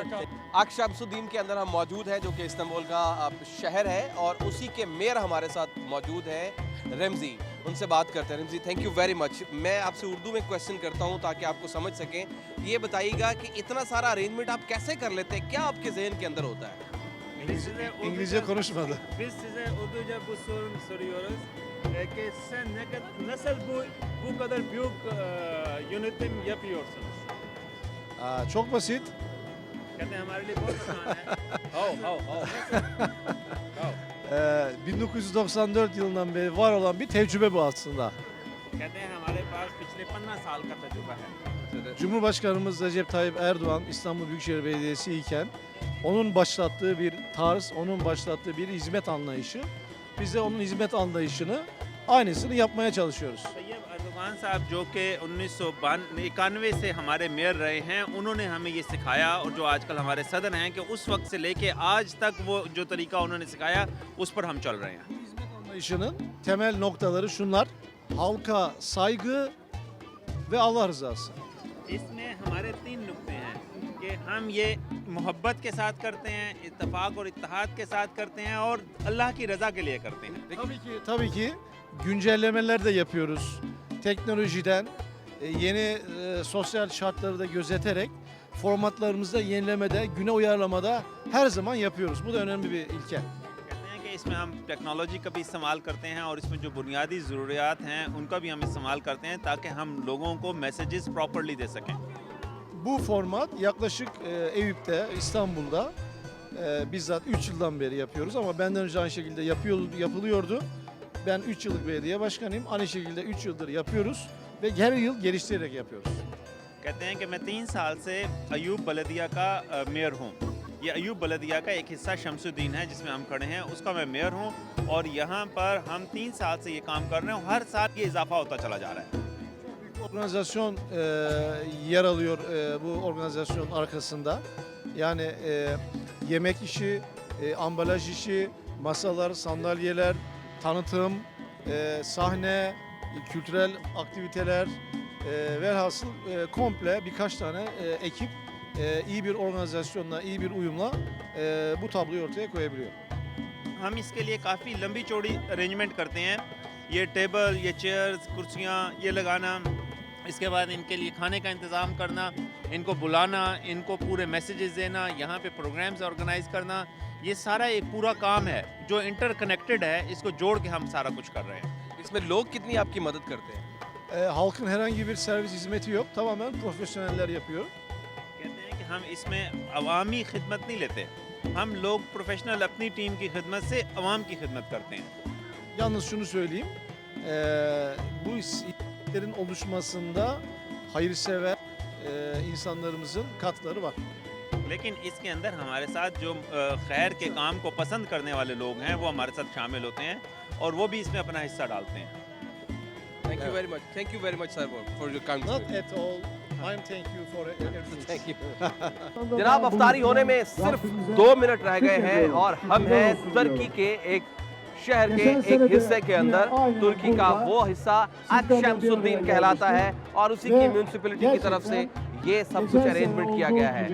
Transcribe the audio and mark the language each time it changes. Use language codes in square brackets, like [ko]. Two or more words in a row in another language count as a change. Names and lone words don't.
[hi] अकशमसुद्दीन के अंदर हम मौजूद हैं जो कि इस्तांबुल का शहर है और उसी के मेयर हमारे साथ मौजूद हैं रमज़ी। उनसे बात करते हैं। रमज़ी, [en] thank you very much. [hi] मैं आपसे उर्दू में क्वेश्चन करता हूँ ताकि आपको समझ सकें। ये बताइएगा कि इतना सारा अरेंजमेंट आप कैसे कर लेते हैं, क्या आपके जहन के अंदर होता है? [tr] İngilizce konuşmadı. Biz size Urduca bu sorun soruyoruz. Ki sen nasıl bu kadar büyük yönetim yapıyorsunuz? Çok basit. [hi] कहते हैं हमारे लिए बहुत आसान है. [en] How? [tr] 1994 yılından beri var olan bir tecrübe bu aslında. [hi] कहते हैं हमारे पास पिछले 15 साल का तजुर्बा है. [tr] Cumhurbaşkanımız Recep Tayyip Erdoğan İstanbul Büyükşehir Belediyesi iken onun başlattığı bir tarz, onun başlattığı bir hizmet anlayışı. Biz de onun hizmet anlayışını aynısını yapmaya çalışıyoruz. [hi] तैयब अर्दोगान साहब जो कि 1991 से हमारे मेयर रहे हैं, उन्होंने हमें ये सिखाया और जो आजकल हमारे सदर हैं कि उस वक्त से लेके आज तक वो जो तरीका उन्होंने सिखाया उस पर हम चल रहे हैं. [tr] Hizmet anlayışının temel noktaları şunlar: halka saygı ve Allah rızası. [hi] इसमें हमारे 3 नुक्ते हैं कि हम ये मोहब्बत के साथ करते हैं, इत्तेफाक और इत्तेहाद के साथ करते हैं और अल्लाह की रज़ा के लिए करते हैं. [tr] Tabii ki güncellemeler de yapıyoruz. Teknolojiden yeni sosyal şartları da gözeterek formatlarımızda yenilemede, güne uyarlamada her zaman yapıyoruz. Bu da önemli bir ilke. [hi] कहते हैं कि इसमें हम टेक्नोलॉजी का भी इस्तेमाल करते हैं और इसमें जो बुनियादी ज़रूरियात हैं उनका भी हम इस्तेमाल करते हैं ताकि हम लोगों को [en] messages properly [hi] दे सकें. [tr] Bu format yaklaşık Eyüp'te, İstanbul'da bizzat 3 yıldan beri yapıyoruz ama benden önce aynı şekilde yapılıyordu. Ben 3 yıllık belediye başkanıyım. Aynı şekilde 3 yıldır yapıyoruz ve her yıl geliştirerek yapıyoruz. [hi] कहते हैं कि मैं 3 साल से अयूब बलदिया का मेयर हूँ. ये अयूब बलदिया का एक हिस्सा शमसुद्दीन है जिसमें हम खड़े हैं, उसका मैं मेयर हूँ और यहाँ पर हम 3 साल से ये काम कर रहे हैं और हर साल ये इजाफा होता चला जा रहा है. [tr] Organizasyon yer alıyor bu organizasyon arkasında. Yani yemek işi, ambalaj işi, masalar, sandalyeler, tanıtım, sahne, kültürel aktiviteler, velhasıl komple birkaç tane ekip iyi bir organizasyonla, iyi bir uyumla bu tabloyu ortaya koyabiliyor. [hi] हम इसके लिए काफ़ी लंबी चौड़ी अरेंजमेंट करते हैं. ये टेबल, ये चेयर्स, कुर्सियाँ ये लगाना, इसके बाद इनके लिए खाने का इंतज़ाम करना, इनको बुलाना, इनको पूरे मैसेजेस देना, यहाँ पे [en] programs organize [hi] करना, ये सारा एक पूरा काम है जो इंटरकनेक्टेड है. इसको जोड़ के हम सारा कुछ कर रहे हैं. इसमें लोग कितनी आपकी मदद करते हैं? [tr] Halkın herhangi bir servis hizmeti yok. Tamamen profesyoneller yapıyor. [hi] कहते हैं कि हम इसमें अवामी खिदमत नहीं लेते. हम लोग प्रोफेशनल अपनी टीम की खिदमत से अवाम की खिदमत करते हैं. [tr] Yalnız şunu söyleyeyim. Bu hizmetlerin oluşmasında hayırsever insanlarımızın katkıları var. [hi] लेकिन इसके अंदर हमारे साथ जो खैर के काम को पसंद करने वाले लोग हैं वो हमारे साथ शामिल होते हैं और वो भी इसमें अपना हिस्सा डालते हैं. [en] Thank you very much. Thank you very much, sir, for your kind Not words. at all. I'm thank you for everything. Thank you. [hi] जनाब अफ्तारी होने में सिर्फ 2 मिनट रह गए हैं और हम हैं तुर्की के एक शहर के एक हिस्से के अंदर. तुर्की का वो हिस्सा शमसुद्दीन कहलाता है और उसी की म्यूनिसिपैलिटी की तरफ से ये सब कुछ अरेंजमेंट किया गया है.